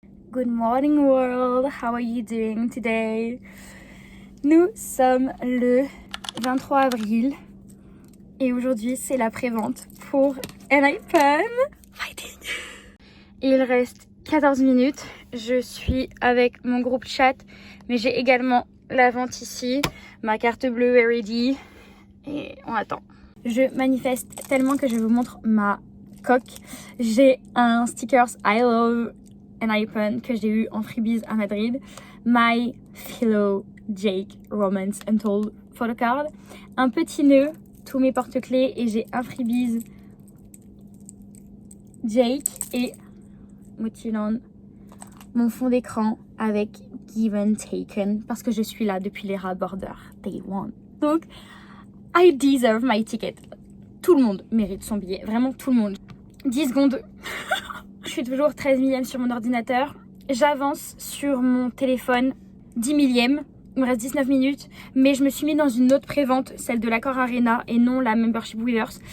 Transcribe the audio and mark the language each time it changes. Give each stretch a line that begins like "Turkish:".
English: Good morning world, how are you doing today?
French: Nous sommes le 23 avril et aujourd'hui c'est la prévente pour Enhypen. Fighting! Il reste 14 minutes, je suis avec mon groupe chat mais j'ai également la vente ici, ma carte bleue est ready et on attend. Je manifeste tellement que je vous montre ma coque. J'ai un stickers
English: I love Enhypen
French: que j'ai eu en freebies à Madrid.
English: My Philo Jake Romance Untold photocard.
French: Un petit nœud, tous mes porte-clés et j'ai un freebies Jake et Motiland, mon fond d'écran avec Given Taken parce que je suis là depuis les Rad Border Day One.
English: Donc, I deserve my ticket.
French: Tout le monde mérite son billet, vraiment tout le monde. 10 secondes. Je suis toujours 13 millième sur mon ordinateur. J'avance sur mon téléphone 10 millième. Il me reste 19 minutes. Mais je me suis mis dans une autre prévente, celle de l'Accor Arena et non la Membership Weavers.